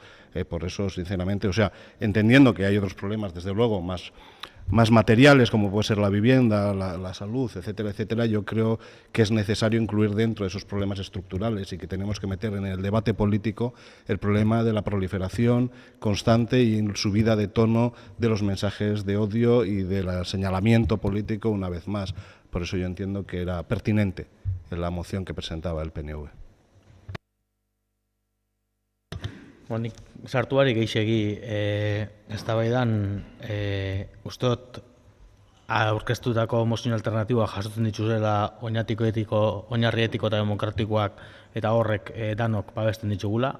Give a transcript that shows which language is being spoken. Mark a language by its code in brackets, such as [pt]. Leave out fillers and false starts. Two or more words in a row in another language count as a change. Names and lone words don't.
[es] Por eso, sinceramente, entendiendo que hay otros problemas, desde luego, más materiales, como puede ser la vivienda, la salud, etcétera, etcétera, yo creo que es necesario incluir dentro de esos problemas estructurales y que tenemos que meter en el debate político el problema de la proliferación constante y subida de tono de los mensajes de odio y del señalamiento político una vez más. Por eso yo entiendo que era pertinente en la moción que presentaba el PNV. [eu] Nik sartu barik gehiagi eztabaidan uste dut aurkeztutako mozio alternatiboa jasotzen dituzela oinarri etiko eta demokratikoak eta horrek danok babesten ditugula.